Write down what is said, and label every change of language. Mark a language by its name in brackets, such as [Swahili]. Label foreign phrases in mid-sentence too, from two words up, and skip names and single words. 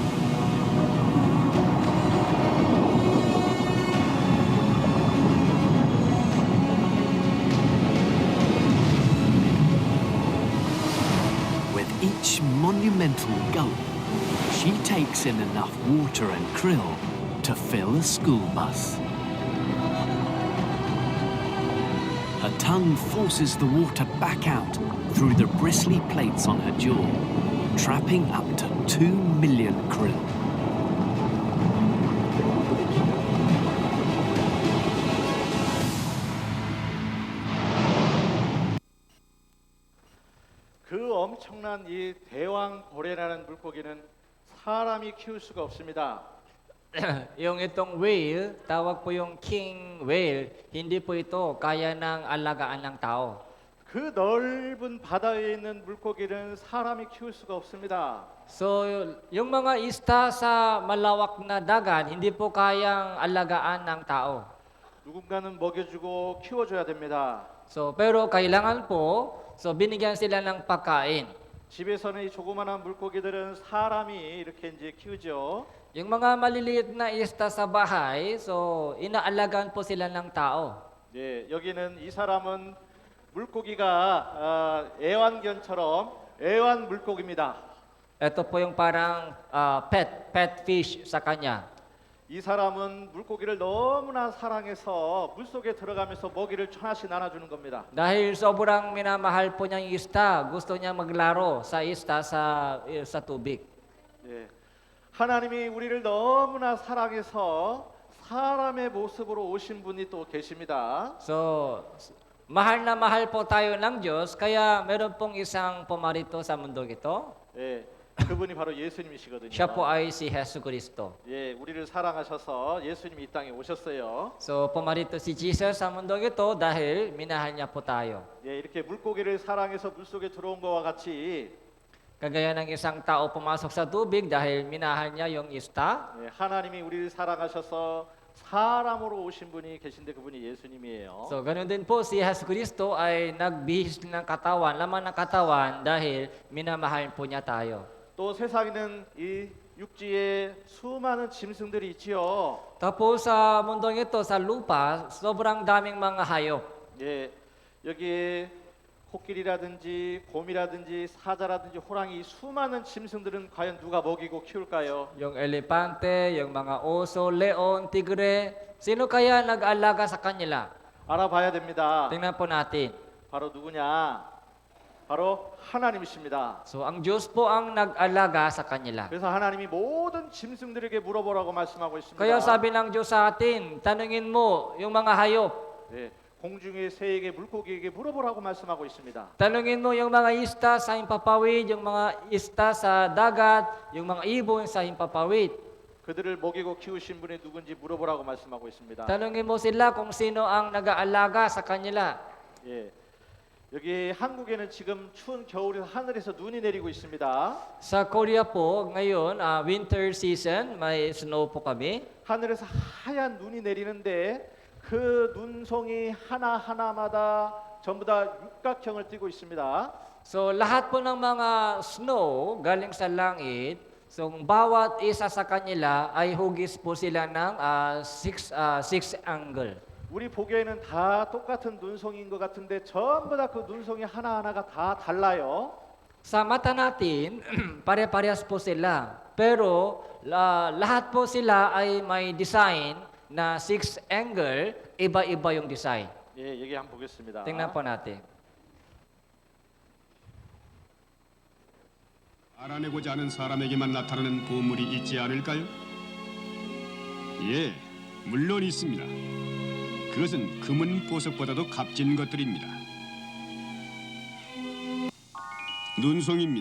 [English] With each monumental gulp, she takes in enough water and krill to fill a school bus. Her tongue forces the water back out through the bristly plates on her jaw, trapping up to 2 million krill. [Korean] 그 엄청난 이 대왕 고래라는 물고기는 사람이 키울 수가 없습니다. [Filipino] Yung itong whale, tawag po yung [English] king whale, [Filipino] hindi po ito kaya ng alagaan ng tao. [Korean] 그 넓은 바다에 있는 물고기는 사람이 키울 수가 없습니다. [Filipino] So, yung mga isda sa malawak na dagat, hindi po kayang alagaan ng tao. [Korean] 누군가는 먹여주고 키워줘야 됩니다. [Filipino] So, pero kailangan po, so binigyan sila ng pagkain. [Korean] 집에서는 이 조그마한 물고기들은 사람이 이렇게 이제 키우죠. [Filipino] Yung mga maliliit na isda sa bahay, so inaalagaan po sila ng tao. [Korean] 예, 여기는 이 사람은 물고기가 애완견처럼 애완 물고기입니다. [Filipino] Ito po yung parang [English] pet fish [Filipino] sa kanya. [Korean] 이 사람은 물고기를 너무나 사랑해서 물속에 들어가면서 먹이를 하나씩 나눠주는 겁니다. [Filipino] Dahil sobrang minamahal po niya yung isda, gusto niya maglaro sa isda sa tubig. [Korean] 예, 하나님이 우리를 너무나 사랑해서 사람의 모습으로 오신 분이 또 계십니다. [Filipino] So, mahal na mahal po tayo ng Diyos, kaya meron pong isang pumarito sa mundong ito. [Korean] 예, 그분이 바로 예수님이시거든요. [Filipino] Siya po ay si Hesus Kristo. [Korean] 예, 우리를 사랑하셔서 예수님이 이 땅에 오셨어요. [Filipino] So, pumarito si Jesus sa mundong ito dahil minahal niya po tayo. [Korean] 예, 이렇게 물고기를 사랑해서 물속에 들어온 것과 같이 [Filipino] Kagaya ng isang tao pumasok sa tubig dahil minahal niya yung isda. [Korean] 예, 하나님이 우리를 사랑하셔서 사람으로 오신 분이 계신데 그분이 예수님이에요. [Filipino] So, ganun din po si Hesus Kristo ay nagbihis ng katawan, laman ng katawan dahil minamahal po niya tayo. [Korean] 또 세상에는 이 육지에 수많은 짐승들이 있지요. [Filipino] Tapos sa mundong ito, sa lupa, sobrang daming mga hayop. [Korean] 예, 여기에 코끼리라든지 곰이라든지 사자라든지 호랑이 수많은 짐승들은 과연 누가 먹이고 키울까요? [Filipino] Yung elepante, yung mga oso, leon, tigre, sino kaya nag-alaga sa kanila? [Korean] 알아봐야 됩니다. [Filipino] Tingnan po natin. [Korean] 바로 누구냐? 바로 하나님이십니다. [Filipino] So, ang Diyos po ang nag-alaga sa kanila. [Korean] 그래서 하나님이 모든 짐승들에게 물어보라고 말씀하고 있습니다. [Filipino] Kaya sabi ng Diyos sa atin, tanungin mo yung mga hayop. [Korean] 예, 공중의 새에게 물고기에게 물어보라고 말씀하고 있습니다. [Filipino] Tanungin mo yung mga isda sa himpapawid, yung mga isda sa dagat, yung mga ibon sa himpapawid. [Korean] 그들을 먹이고 키우신 분이 누군지 물어보라고 말씀하고 있습니다. [Filipino] Tanungin mo sila kung sino ang nag-aalaga sa kanila. [Korean] 예, 여기 한국에는 지금 추운 겨울에서 하늘에서 눈이 내리고 있습니다. [Filipino] Sa Korea po, ngayon, [English] winter season, [Filipino] may snow po kami. [Korean] 하늘에서 하얀 눈이 내리는데 그 눈송이 하나하나마다 전부 다 육각형을 띠고 있습니다. [Filipino] So, lahat po ng mga snow galing sa langit, so bawat isa sa kanila ay hugis po sila ng [English] six angle. [Korean] 우리 보기에는 다 똑같은 눈송이인 것 같은데 전부 다 그 눈송이 하나하나가 다 달라요. [Filipino] Sa mata natin, pare-parehas po sila. Pero lahat po sila ay may design na [English] six angle, [Filipino] iba-iba yung design. [Korean] 예, 여기 한번 보겠습니다. [Filipino] Tingnan po natin. [Korean] 알아내고자 하는 사람에게만 나타나는 보물이 있지 않을까요? 예, 물론 있습니다. 그것은 금은 보석보다도 값진 것들입니다. 눈송이입니다.